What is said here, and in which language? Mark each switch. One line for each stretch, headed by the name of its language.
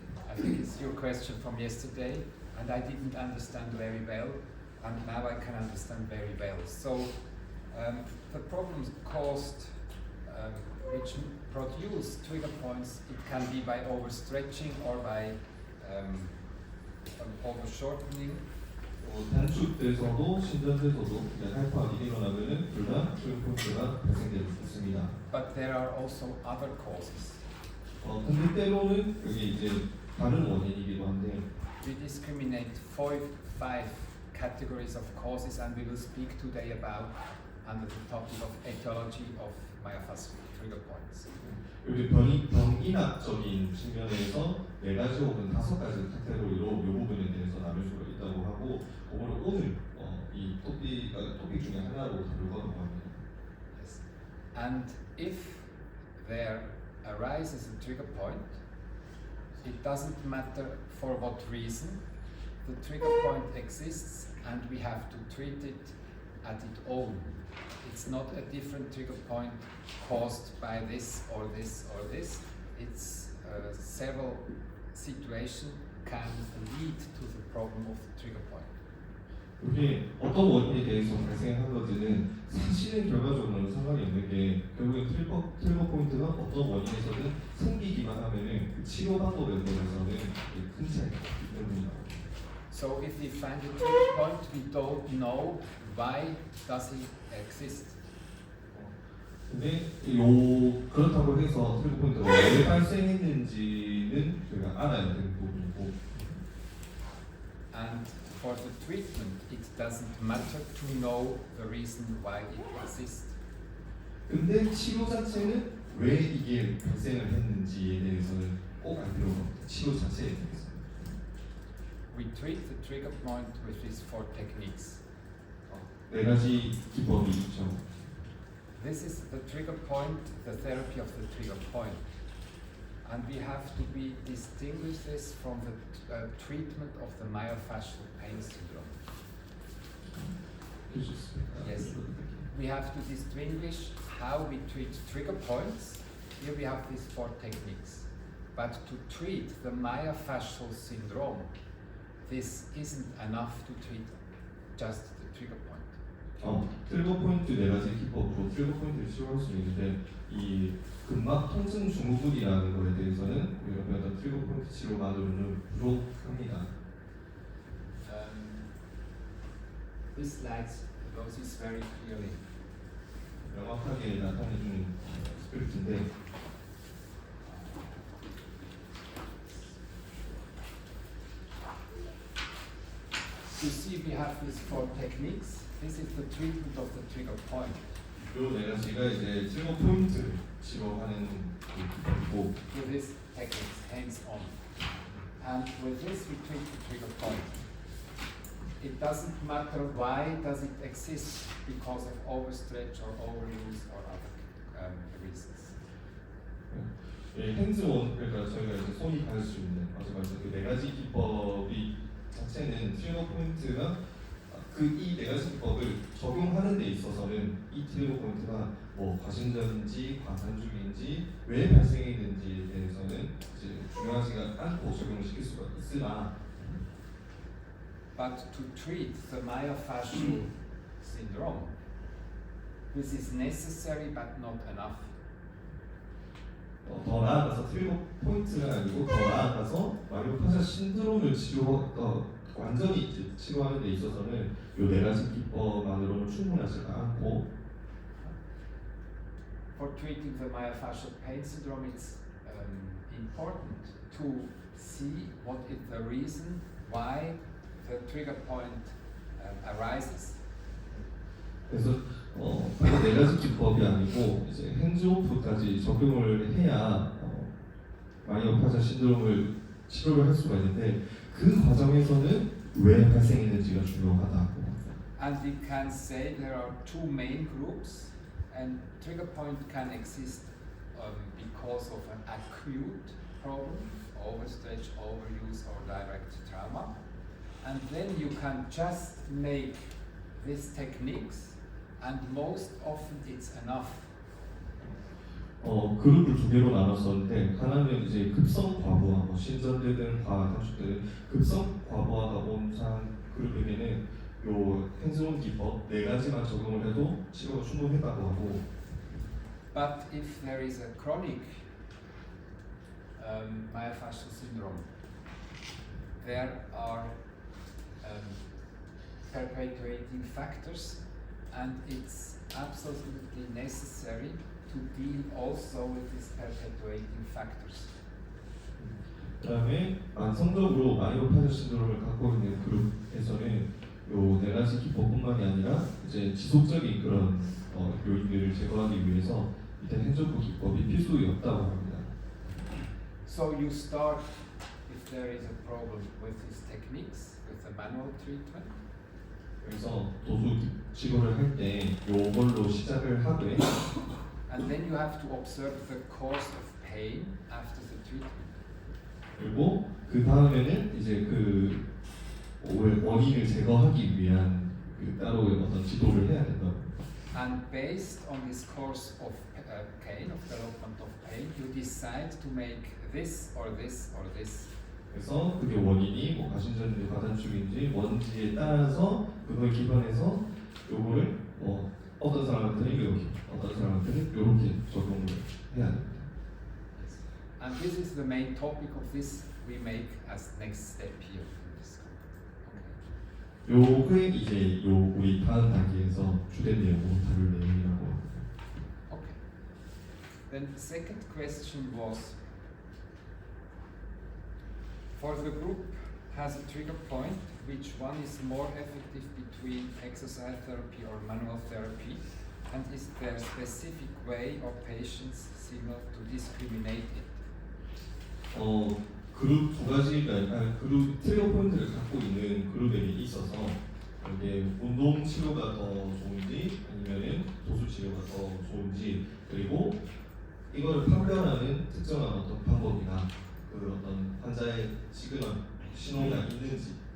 English: I think it's your question from yesterday, and I didn't understand very well, and now I can understand very well. So the problems caused which produce trigger points, it can be by overstretching or by overshortening.
Korean: 단축돼서도 신전돼서도 하이퍼하게 일어나면은 둘 다 트리거 포인트가 발생될 수 있습니다.
English: But there are also other causes.
Korean: 근데 때로는 여기 이제 다른 원인이기도 한데.
English: We discriminate 5 categories of causes, and we will speak today about under the topic of etiology of myofascial trigger points.
Korean: 여기 병인학적인 측면에서 4가지 혹은 5가지 카테고리로 이 부분에 대해서 나눌 수가 있다고 하고, 그거를 오늘 이 토픽 중에 하나로 다루려고 합니다.
English: Yes. And if there arises a trigger point, it doesn't matter for what reason, the trigger point exists and we have to treat it at its own. It's not a different trigger point caused by this or this or this. It's several situations can lead to the problem of the trigger point.
Korean: 이게 어떤 원인에 대해서 발생한 건지는 사실은 결과적으로는 상관이 없는 게, 결국엔 트리거 포인트가 어떤 원인에서든 생기기만 하면은 그 치료 방법에 대해서는 큰 차이가 있기 때문이다.
English: So if we find a trigger point, we don't know why does it exist.
Korean: 근데 그렇다고 해서 트리거 포인트가 왜 발생했는지는 저희가 알아야 되는 부분이고.
English: And for the treatment, it doesn't matter to know the reason why it exists.
Korean: 근데 치료 자체는 왜 이게 발생을 했는지에 대해서는 꼭 알 필요가 없다. 치료 자체에 대해서.
English: We treat the trigger point with these 4 techniques.
Korean: 4가지 기법이 있죠.
English: This is the trigger point, the therapy of the trigger point. And we have to distinguish this from the treatment of the myofascial pain syndrome. Yes, we have to distinguish how we treat trigger points. Here we have these 4 techniques. But to treat the myofascial syndrome, this isn't enough to treat just the trigger point.
Korean: 트리거 포인트 4가지 기법으로 트리거 포인트를 치료할 수 있는데, 이 근막 통증 증후군이라는 거에 대해서는 우리가 배웠던 트리거 포인트 치료만으로는 부족합니다.
English: This slide shows this very clearly.
Korean: 명확하게 나타내주는 스크립트인데,
English: You see, we have these 4 techniques. This is the treatment of the trigger point.
Korean: 이 4가지가 이제 트리거 포인트를 치료하는 기법이고,
English: With these techniques, hands-on. And with this, we treat the trigger point. It doesn't matter why does it exist, because of overstretch or overuse or other reasons.
Korean: 핸즈온, 그러니까 저희가 이제 손이 닿을 수 있는, 마지막에 그 4가지 기법이 자체는 트리거 포인트가 이 4가지 기법을 적용하는 데 있어서는 이 트리거 포인트가 뭐 과신전인지 과단축인지 왜 발생했는지에 대해서는 이제 중요하지가 않고 적용을 시킬 수가 있으나,
English: but to treat the myofascial syndrome, this is necessary but not enough.
Korean: 더 나아가서 트리거 포인트가 아니고 더 나아가서 마이오파시아 신드롬을 치료하기 완전히 이제 치료하는 데 있어서는 요 네 가지 기법만으로는 충분하지가 않고
English: For treating the myofascial pain syndrome, it's important to see what is the reason why the trigger point arises.
Korean: 그래서 네 가지 기법이 아니고 이제 핸즈오프까지 적용을 해야 마이오파자 신드롬을 치료를 할 수가 있는데 그 과정에서는 왜 발생했는지가 중요하다고.
English: And we can say there are two main groups, and trigger point can exist because of an acute problem, overstretch, overuse, or direct trauma. And then you can just make these techniques, and most often it's enough.
Korean: 그룹을 두 개로 나눴었는데 하나는 이제 급성 과부하, 신전되든 과단축되든 급성 과부하가 온 사람 그룹에게는 요 핸즈온 기법 네 가지만 적용을 해도 치료가 충분하다고 하고.
English: But if there is a chronic myofascial syndrome, there are perpetuating factors, and it's absolutely necessary to deal also with these perpetuating factors.
Korean: 그다음에 만성적으로 마이오파자 신드롬을 갖고 있는 그룹에서는 요 네 가지 기법뿐만이 아니라 이제 지속적인 그런 요인들을 제거하기 위해서 이때 핸즈오프 기법이 필수였다고 합니다.
English: So you start, if there is a problem with these techniques, with the manual treatment.
Korean: 그래서 도수 치료를 할 때 요걸로 시작을 하되
English: And then you have to observe the course of pain after the treatment.
Korean: 그리고 그 다음에는 이제 그 원인을 제거하기 위한 그 따로의 어떤 지도를 해야 된다.
English: And based on this course of pain, of development of pain, you decide to make this or this or this.
Korean: 그래서 그게 원인이 뭐 가신전인지 과단축인지 뭔지에 따라서 그걸 기반해서 요거를 어떤 사람한테는 이렇게, 어떤 사람한테는 이렇게 적용을 해야 됩니다.
English: And this is the main topic of this we make as next step here in this group.
Korean: 요게 이제 요 우리 다음 단계에서 주된 내용으로 다룰 내용이라고 합니다.
English: Okay. Then the second question was, for the group has a trigger point, which one is more effective between exercise therapy or manual therapy, and is there a specific way or patients signal to discriminate it?
Korean: 그룹 두 가지가 그룹 트리거 포인트를 갖고 있는 그룹에게 있어서 이게 운동 치료가 더 좋은지 아니면은 도수 치료가 더 좋은지 그리고 이거를 판별하는 특정한 어떤 방법이나 그 어떤 환자의 시그널 신호가 있는지.